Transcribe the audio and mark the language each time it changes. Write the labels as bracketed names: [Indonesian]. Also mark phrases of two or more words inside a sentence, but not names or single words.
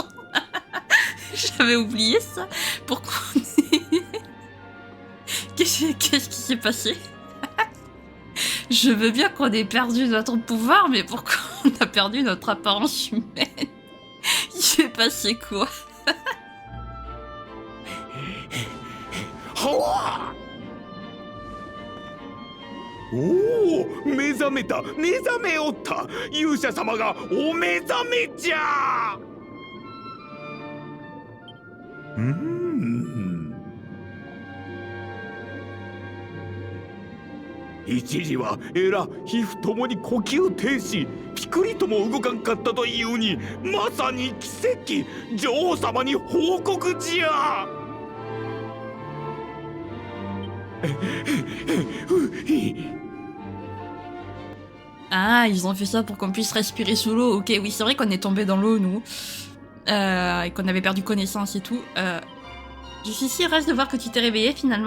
[French] J'avais oublié ça. Pourquoi on est... Qu'est-ce qui s'est passé? Je veux bien qu'on ait perdu notre pouvoir, mais pourquoi on a perdu notre apparence humaine? Il s'est passé quoi? [Japanese] おお、目覚めた、目覚めおった。勇者様がお目覚めじゃ。一時はエラ、皮膚ともに呼吸停止、ピクリとも動かんかったというに、まさに奇跡。女王様に報告じゃ。 [French] Ah, ils ont fait ça pour qu'on puisse respirer sous l'eau. Ok, oui, c'est vrai qu'on est tombé dans l'eau, nous. Et qu'on avait perdu connaissance et tout. Je suis si heureuse de voir que tu t'es réveillée, finalement.